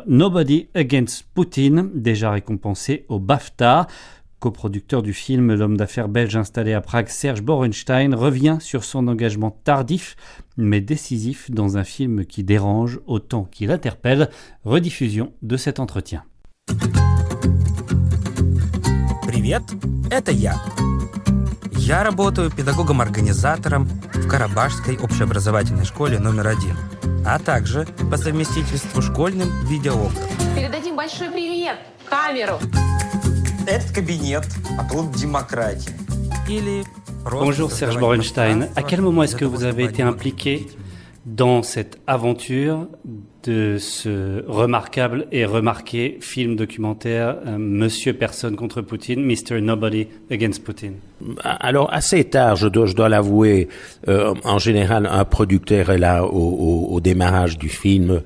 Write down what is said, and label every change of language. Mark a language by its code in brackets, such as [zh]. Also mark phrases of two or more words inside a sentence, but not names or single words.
[fr] Nobody Against Putin, déjà récompensée au BAFTA. Coproducteur du film, l'homme d'affaires belge installé à Prague, Serge Borenstein, revient sur son engagement tardif mais décisif dans un film qui dérange autant qu'il interpelle. Rediffusion de cet entretien. [ru] Привет, это я. Я работаю педагогом-организатором в Карабашской общеобразовательной школе номер 1, а также по совместительству школьным видеографом. Передадим большой привет в камеру. Этот кабинет, а тут démocratie. Или [fr] Bonjour Serge Borenstein. À quel moment est-ce que vous avez été impliqué dans cette aventure de ce remarquable et remarqué film documentaire Monsieur Personne contre Poutine, Mr. Nobody Against Putin? Alors assez tard, je dois l'avouer. En général, un producteur est là au démarrage du film.